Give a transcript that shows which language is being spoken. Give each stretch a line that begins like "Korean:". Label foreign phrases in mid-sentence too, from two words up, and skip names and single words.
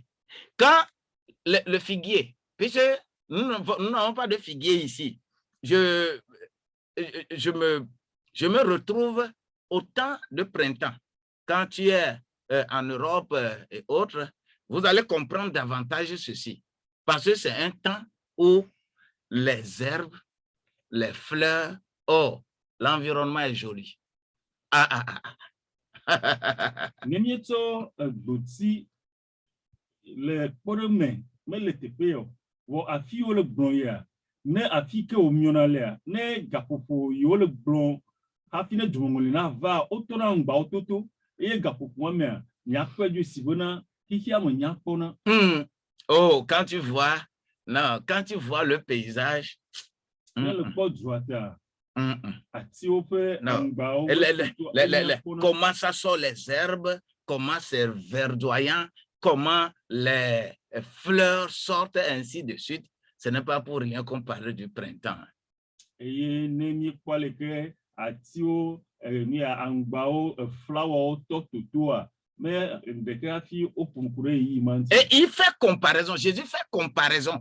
French: Quand le figuier, puisque nous n'avons pas de figuier ici, je me retrouve au temps de printemps. Quand tu es en Europe et autres, vous allez comprendre davantage ceci. Parce que c'est un temps où les herbes, les fleurs, oh, l'environnement est joli.
Ewe: Nemieto gboti le kpɔɖeme mele teƒe o afi wo le gblɔ ya ne afi ke wo miona lea ne gaƒoƒo yi wo le gblɔ hafi ne dzomeŋɔli na va wotɔna ŋgbawo toto eye gaƒoƒoa mea miakpɔ dzo si bena xixia me nyakpɔna.
French: Oh, quand tu vois le paysage.
Ewe: Ne le kpɔ dzoa ta.
French: Comment ça sort les herbes, comment c'est verdoyant, comment les fleurs sortent, ainsi de suite. Ce n'est pas pour rien qu'on parle du printemps. Et il fait comparaison, Jésus fait comparaison.